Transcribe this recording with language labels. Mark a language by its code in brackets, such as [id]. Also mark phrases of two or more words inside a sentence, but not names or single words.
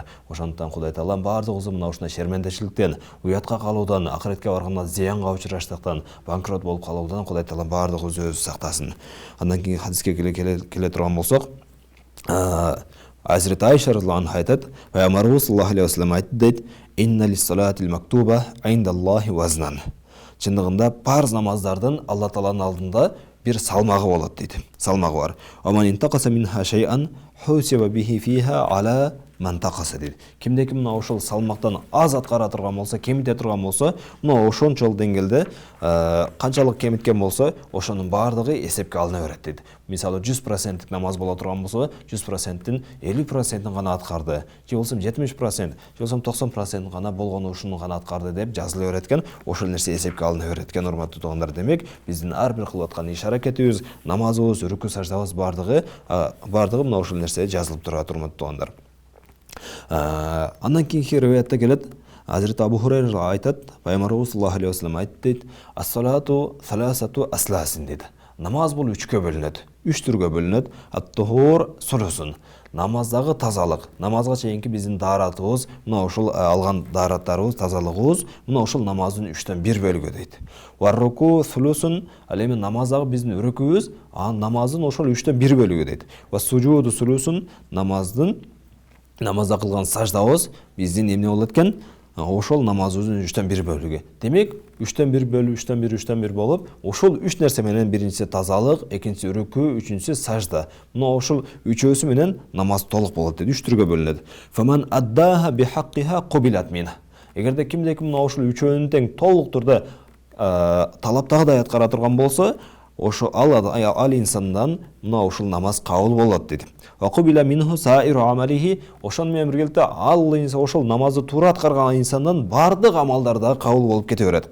[ky] Ошондуктан Кудай Таала бардыгыбызды мына ушундай шермендечиликтен, уятка калуудан, акыретке барганда зыянга учураштыктан, банкрот болуп калуудан Кудай Таала бардыгыбызды өзү сактасын. Андан кийин хадиске келе турган болсок, Азирет Айша [ar] رضي الله عنها [ky] айтат, пайгамбарыбыз [ar] صلى الله عليه وسلم [ky] айтты дейт: [ar] "إن للصلاة المكتوبة عند الله وزنا." [ky] Чындыгында парз намаздардын Алла Тааланын алдында бир салмагы болот дейт. Салмагы бар. [ar] "فمن انتقص منها شيئا حوسب به فيها على ما انتقص [ky] дейді. Кимдеки мына ошол салмактан аз аткара турган болсо, кемите турган болсо, мына ошончол деңгээлде канчалык кемиткен болсо, ошонун баардыгы эсепке алына берет дейді. Мисалы 100% намаз боло турган болсо, 100%тин 50%ин гана аткарды, же болсо 70%, же болсо 90% гана болгону ушуну гана аткарды деп жазыла берет экен. Ошол нерсе эсепке алына берет экен, урматтуу туугандар. Демек, биздин ар бир кылып аткан иш-аракетибиз, намазыбыз, рүкү саждабыз баардыгы мына ошол нерсе жазылып турат, урматтуу туугандар. Андан кийинки риваятта келет, Hazreti Abu Hurayra айтат, Пайгамбарыбыз [ar] صلى الله عليه وسلم [ky] айтты дейт, [ar] "الصلاة ثلاثة أثلاث" [ky] дейді. Намаз бул 3кө бөлүнөт, 3 түргө бөлүнөт. [ar] الطهور ثلث. [ky] Намаздагы тазалык, намазга чейинки биздин дааратыбыз, мына ошол алган даараттарыбыз, тазалыгыбыз, мына ошол намаздын 3төн 1 бөлүгү дейт. [ar] والركوع ثلث, [ky] ал эми намаздагы биздин рүкүбүз, намаздын ошол 3төн 1 бөлүгү дейт. [ar] والسجود ثلث, [ky] намазда кылган саждабыз биздин эмне болот экен? Ошол намазыбыздын 3төн 1 бөлүгү. Демек, 3төн 1 бөлүп, 3төн 1, 3төн 1 болуп, ошол 3 нерсе менен биринчиси тазалык, экинчиси рүкү, үчүнчүсү сажда. Мына ошол үчөөсү менен намаз толук болот дейт. 3 түргө бөлүнөт. [ar] فمن أداها بحقها قبلت منه. [ky] Эгерде кимдеки мына ошол үчөөнүн тең толук турда талаптагыдай аткара турган болсо, ошо ал инсандан мына ошол намаз кабыл болот дейт. [ar] وقبل منه سائر عمله, [ky] ошон менен биргеликте ал инсан ошол намазды туура аткарган инсандан бардык амалдар да кабыл болуп кете берет.